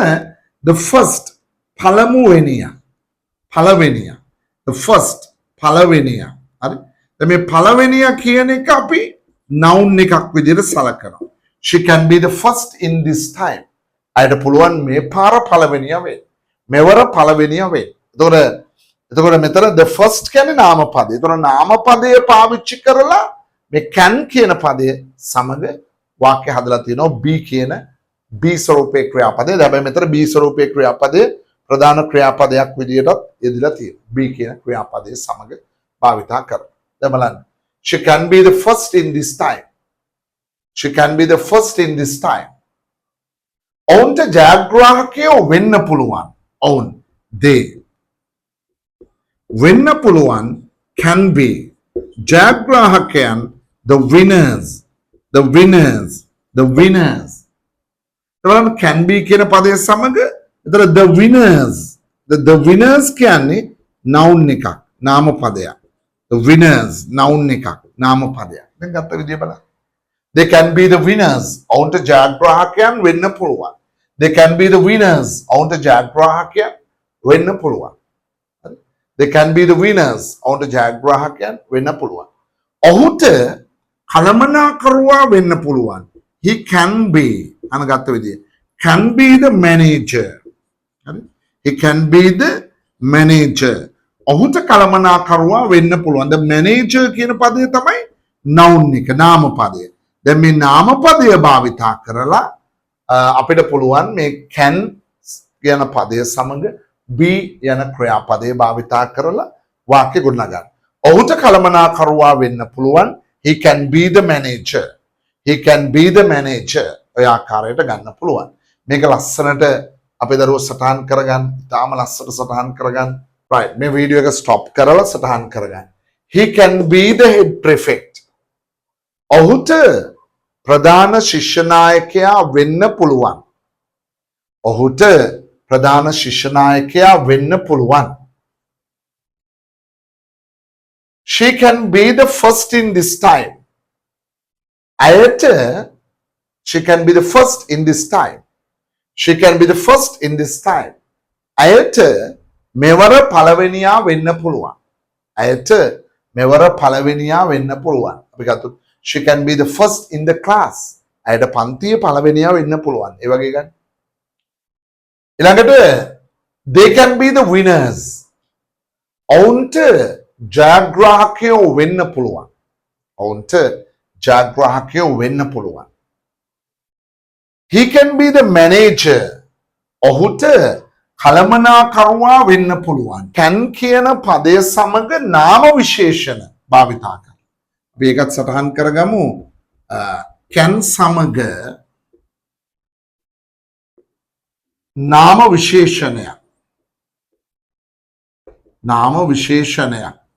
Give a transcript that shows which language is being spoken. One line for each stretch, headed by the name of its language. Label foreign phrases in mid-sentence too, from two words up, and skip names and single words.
English: the first
Sinhala: පළමුවෙනියා
English: the first
Sinhala: පළවෙනියා හරි දැන් මේ පළවෙනියා කියන එක අපි noun එකක් විදිහට සලකනවා
English: she can be the first in this time
Sinhala: අයට පුළුවන් මේ පාර පළවෙනියා වෙන්න මෙවර පළවෙනියා වෙන්න එතකොට මෙතන
English: the first
Sinhala: කියන්නේ නාම පදේ එතකොට නාම පදය පාවිච්චි කරලා මේ can කියන පදය සමග වාක්‍ය හදලා තියෙනවා be කියන be ස්වරූපේ ක්‍රියාපදේ හැබැයි මෙතන be ස්වරූපේ ක්‍රියාපදේ ප්‍රධාන ක්‍රියාපදයක් විදිහට යෙදලා තියෙනවා be කියන ක්‍රියාපදයේ සමග භාවිතා කරනවා දැන් බලන්න
English: she can be the first in this time she can be the first in this time
Sinhala: ඔවුන්ට ජයග්‍රාහකයෝ වෙන්න පුළුවන් ඔවුන් they වෙන්න පුළුවන්
English: can be
Sinhala: ජයග්‍රාහකයන්
English: the winners
Sinhala: එතකොට
English: can be
Sinhala: කියන පදයේ සමග එතකොට
English: the winners
Sinhala: කියන්නේ noun එකක් නාම පදයක්
English: the winners
Sinhala: noun එකක් නාම පදයක් දැන් ගත්ත විදිය බලන්න they
English: can be the winners
Sinhala: ඔවුන්ට ජයග්‍රාහකයන් වෙන්න පුළුවන්
English: they can be the winners
Sinhala: ඔවුන්ට ජයග්‍රාහකයන් වෙන්න පුළුවන්
English: they can be the winners
Sinhala: ඔවුන්ට ජයග්‍රාහකයන් වෙන්න පුළුවන් ඔහුට කළමනාකරුවා වෙන්න පුළුවන්
English: he can be
Sinhala: අනගත විදිය
English: can be the manager
Sinhala: හරි
English: he can be the manager
Sinhala: ඔහුට කළමනාකරුවා වෙන්න පුළුවන්
English: the manager
Sinhala: කියන පදය තමයි noun එක නාම පදය දැන් මේ නාම පදය භාවිතා කරලා අපිට පුළුවන් මේ can කියන පදය සමග be යන ක්‍රියාපදේ භාවිතා කරලා වාක්‍ය ගොඩනගන්න. ඔහුට කළමනාකරුවා වෙන්න පුළුවන්
English: he can be the manager. he can be the manager.
Sinhala: ඔය ආකාරයට ගන්න පුළුවන්. මේක ලස්සනට අපේ දරුවෝ සටහන් කරගන්න. තාම ලස්සනට සටහන් කරගන්න. right මේ වීඩියෝ එක stop කරලා සටහන් කරගන්න.
English: he can be the head prefect.
Sinhala: ඔහුට ප්‍රධාන ශිෂ්‍ය නායකයා වෙන්න පුළුවන්. ඔහුට ප්‍රධාන ශිෂ්‍ය නායකයා වෙන්න පුළුවන්.
English: she can be the first in this time. ඇයට she can be the first in this time. she can be the first in this time.
Sinhala: ඇයට මෙවර පළවෙනියා වෙන්න පුළුවන්. ඇයට මෙවර පළවෙනියා වෙන්න පුළුවන්. අපි ගත්තොත්
English: she can be the first in the class.
Sinhala: ඇයට පන්තියේ පළවෙනියා වෙන්න පුළුවන්. ඒ වගේ ගන්න.
English: ඊළඟට they can be the winners.
Sinhala: ඔවුන්ට ජයග්‍රාහකයෝ වෙන්න පුළුවන්. ඔවුන්ට ජයග්‍රාහකයෝ වෙන්න පුළුවන්.
English: he can be the manager.
Sinhala: ඔහුට කළමනාකරුවා වෙන්න පුළුවන්. can කියන පදය සමග නාම විශේෂණ භාවිතා කරනවා. අපි ඒකත් සටහන් කරගමු. can සමග නාම විශේෂණයක්